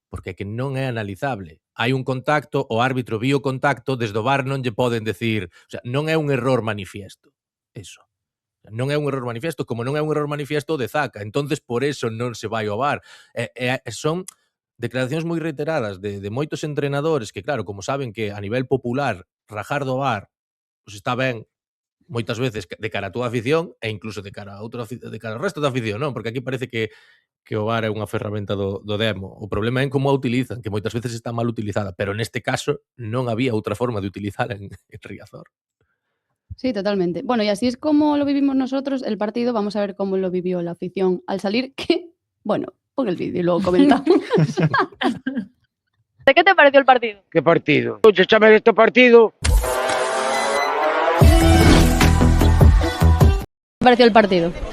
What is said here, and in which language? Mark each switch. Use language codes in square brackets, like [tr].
[gl] Porque é que non é analizable. Hai un contacto, o árbitro viu o contacto, desde o VAR non lle poden decir, o sea, non é un error manifiesto. Eso. Non é un error manifiesto, como non é un error manifiesto o de Zaca. Entonces, por eso non se vai ao VAR. Son declaracións moi reiteradas de moitos entrenadores que, claro, como saben que a nivel popular rajar do VAR pues está ben moitas veces de cara a túa afición e incluso de cara a de cara ao resto da afición, non? Porque aquí parece que o VAR é unha ferramenta do demo. O problema é en como a utilizan, que moitas veces está mal utilizada, pero neste caso non había outra forma de utilizala en Riazor. [es] Sí, totalmente. Bueno, y así es como lo vivimos nosotros el partido. Vamos a ver cómo lo vivió la afición al salir, que, bueno, pon el vídeo y luego comentamos. ¿De qué te pareció el partido? ¿Qué partido? Oye, échame de este partido. ¿Qué te pareció el partido?